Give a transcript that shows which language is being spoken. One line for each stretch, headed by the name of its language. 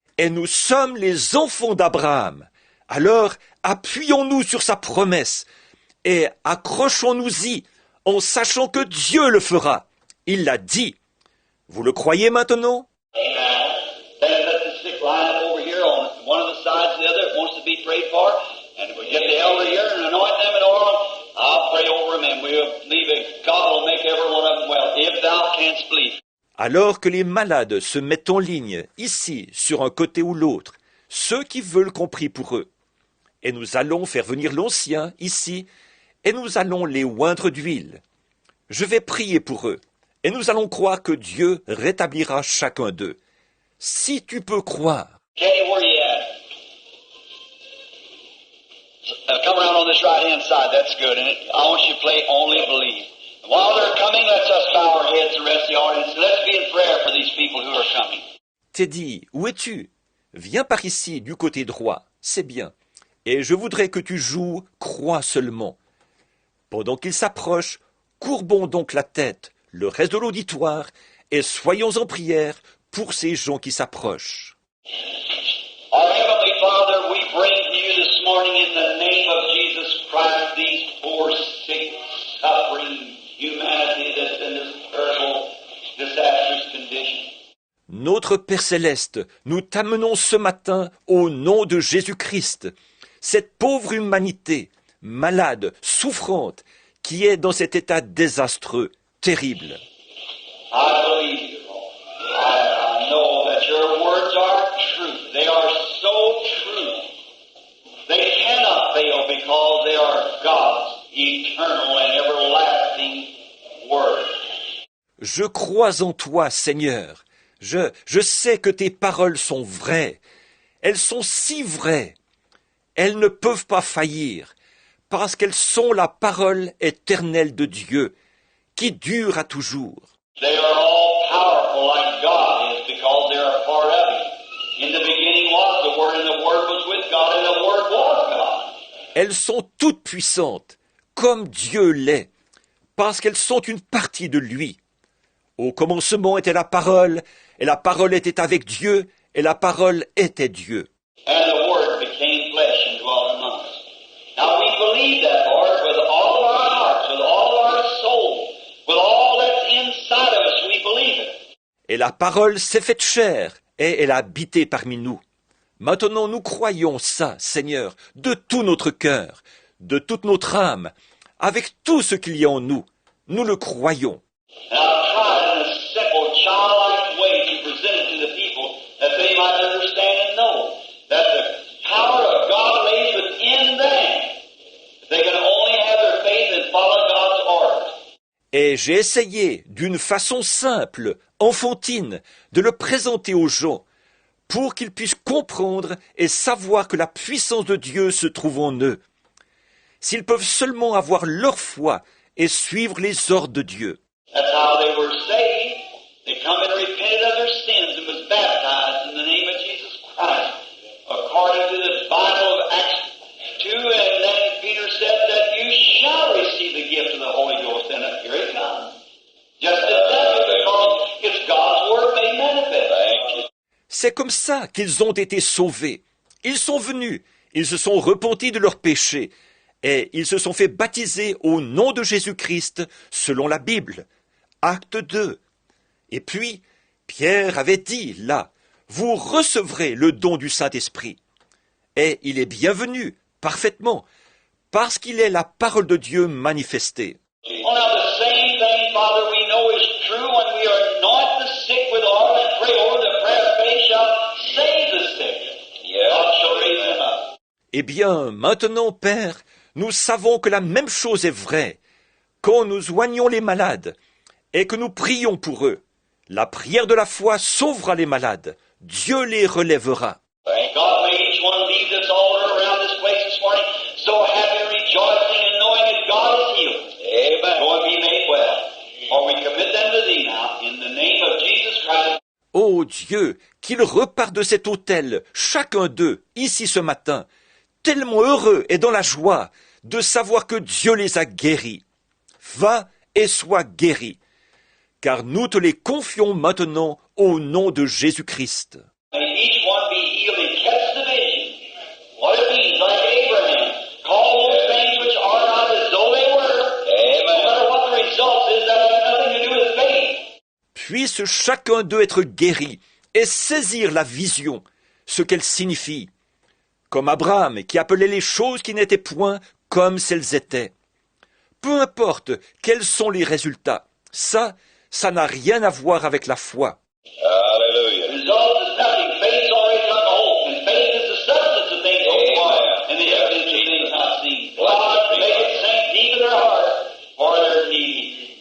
French: Et nous sommes les enfants d'Abraham. Alors, appuyons-nous sur sa promesse et accrochons-nous-y en sachant que Dieu le fera. Il l'a dit. Vous le croyez maintenant? Amen.
English: Then let the sick line up over here on one of the sides of the other that wants to be prayed for. And if we get the elder here and anoint them in oil, I'll pray over them and we'll believe that God will make every one of them well, if thou canst believe.
French: Alors que les malades se mettent en ligne, ici, sur un côté ou l'autre, ceux qui veulent qu'on prie pour eux. Et nous allons faire venir l'ancien, ici, et nous allons les oindre d'huile. Je vais prier pour eux, et nous allons croire que Dieu rétablira chacun d'eux. Si tu peux croire.
English: Kenny, where you at? Come around on this right-hand side. That's good. And I want you to play Only Believe. And while they're coming, let's us bow our heads, the rest of the audience. Let's be in prayer for these people who are coming.
French: Teddy, où es-tu? Viens par ici, du côté droit. C'est bien. Et je voudrais que tu joues Crois seulement. Pendant qu'ils s'approchent, courbons donc la tête, le reste de l'auditoire, et soyons en prière pour ces gens qui s'approchent.
English: Our Heavenly Father, we bring to you this morning in the name of Jesus Christ these poor, sick, suffering humanity that's in this terrible, disastrous condition.
French: Notre Père Céleste, nous t'amenons ce matin au nom de Jésus-Christ, cette pauvre humanité, malade, souffrante, qui est dans cet état désastreux, terrible.
English: I believe you, Lord. I know that your words are true. They are so true. They cannot fail because they are God's eternal and everlasting word.
French: Je crois en toi, Seigneur. Je sais que tes paroles sont vraies. Elles sont si vraies. Elles ne peuvent pas faillir, parce qu'elles sont la parole éternelle de Dieu, qui dure à toujours.
English: They are all powerful like God is because they're a part of Him. In the beginning was the Word, and the Word was with God, and the Word was God.
French: Elles sont toutes puissantes, comme Dieu l'est, parce qu'elles sont une partie de lui. Au commencement était la parole, et la parole était avec Dieu, et la parole était Dieu.
English: And the Word became flesh and dwelt among us. Now we believe that, Lord, with all of our hearts, with all of our soul, with all that's inside of us, we believe it.
French: Et la parole s'est faite chair, et elle a habité parmi nous. Maintenant nous croyons ça, Seigneur, de tout notre cœur, de toute notre âme, avec tout ce qu'il y a en nous. Nous le croyons.
English: And I've tried in a simple, childlike way to present it to the people that they might understand and know that the power of God lays within them. If they can only have their faith and follow God's orders.
French: Et j'ai essayé, d'une façon simple, enfantine, de le présenter aux gens, pour qu'ils puissent comprendre et savoir que la puissance de Dieu se trouve en eux. S'ils peuvent seulement avoir leur foi et suivre les ordres de Dieu.
English: That's how they were saved. They come and repented of their sins and was baptized in the name of Jesus Christ, according to the Bible of Acts 2, and then Peter said that you shall receive the gift of the Holy Ghost, and here it comes. Just as that, because it's God's Word made manifest. Thank you.
French: C'est comme ça qu'ils ont été sauvés. Ils sont venus, ils se sont repentis de leurs péchés, et ils se sont fait baptiser au nom de Jésus-Christ, selon la Bible. Acte 2. Et puis, Pierre avait dit, là, vous recevrez le don du Saint-Esprit. Et il est bienvenu, parfaitement, parce qu'il est la parole de Dieu manifestée.
English: Well, now the same thing, Father, we know is true when we anoint the sick with oil and pray over the prayer of faith shall save the sick. God shall raise them up.
French: Eh bien, maintenant, Père, nous savons que la même chose est vraie. Quand nous oignons les malades et que nous prions pour eux, la prière de la foi sauvera les malades. Dieu les relèvera.
English: Thank God, may each one leave this altar around this place this morning so happy, rejoicing, and knowing that God is healed. Amen. Go and be made well. For we commit them to Thee now, in the name of Jesus Christ.
French: Ô Dieu, qu'ils repartent de cet autel, chacun d'eux, ici ce matin, tellement heureux et dans la joie de savoir que Dieu les a guéris. Va et sois guéri, car nous te les confions maintenant au nom de Jésus-Christ.
English: May each one be healed and catch the vision. What it means, like Abraham, call those things which are not as though they were. Amen. No matter what the result is, that has nothing to do with faith.
French: Puisse chacun d'eux être guéri et saisir la vision, ce qu'elle signifie. Comme Abraham qui appelait les choses qui n'étaient point comme si elles étaient. Peu importe quels sont les résultats, ça n'a rien à voir avec la foi.
English: Hallelujah. The result is nothing. Faith's already come to hope, and faith is the substance of things hoped for, and the evidence of things not seen. God, make it sink deep in their heart for their need.